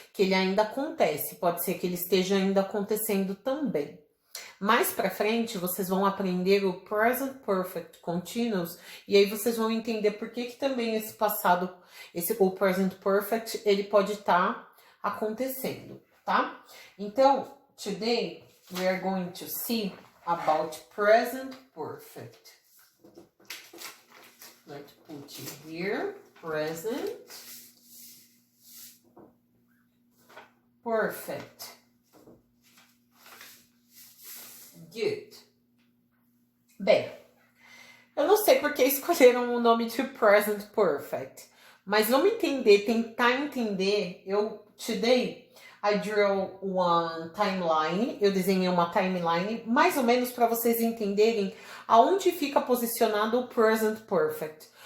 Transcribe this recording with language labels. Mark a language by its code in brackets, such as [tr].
[pt] Que ele ainda acontece, pode ser que ele esteja ainda acontecendo também. Mais pra frente, vocês vão aprender o present perfect continuous e aí vocês vão entender por que também esse passado, o present perfect, ele pode estar acontecendo, tá? [en] Então, today we are going to see about present perfect. Let's put it here, present perfect. Good. [pt] Bem, eu não sei porque escolheram o nome de present perfect, mas vamos entender, tentar entender. [en] Today I drew one timeline, [pt] eu desenhei uma timeline, mais ou menos para vocês entenderem aonde fica posicionado o present perfect.